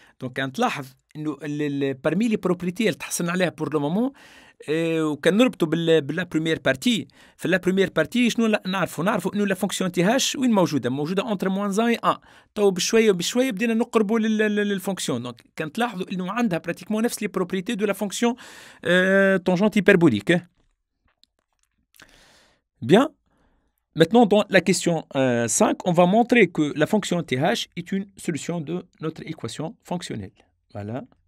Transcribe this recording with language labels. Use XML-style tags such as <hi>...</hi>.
<fr>Donc,</fr> <ar>نلاحظ إنه</ar> <fr>parmi les propriétés</fr> <ar>اللي تحصلنا عليها</ar> <fr>pour le moment,</fr> <ar>وكان نربطوا باللا</ar> <fr>première partie. في la première partie</fr> <ar>شنو نعرفوا إنه</ar> <fr>la fonction TH</fr> <ar>وين موجودة</ar> <fr>entre moins 1 et 1.</fr> <ar>تو بشوية بدينا نقربوا للفونكسيون.</ar> <fr>Donc,</fr> <ar>كان تلاحظوا إنه عندها</ar> <fr>pratiquement</fr> <ar>نفس</ar> <fr>les propriétés de la fonction tangente hyperbolique. Bien. Maintenant, dans la question 5, on va montrer que la fonction TH est une solution de notre équation fonctionnelle. Voilà.</fr>